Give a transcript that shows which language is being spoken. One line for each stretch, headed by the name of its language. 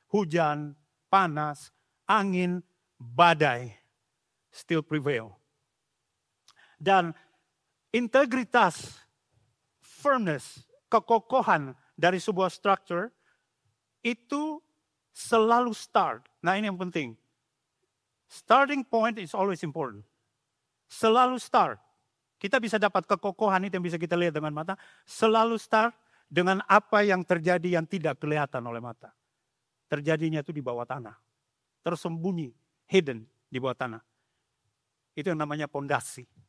Indonesian: Hujan, panas, angin, badai,
English: still prevail.
Indonesian: Dan integritas, firmness, kekokohan dari sebuah structure itu selalu start. Nah ini yang penting.
English: Starting point is always important.
Indonesian: Selalu start. Kita bisa dapat kekokohan itu yang bisa kita lihat dengan mata. Selalu start dengan apa yang terjadi yang tidak kelihatan oleh mata. Terjadinya itu di bawah tanah. Tersembunyi, hidden di bawah tanah. Itu yang namanya pondasi.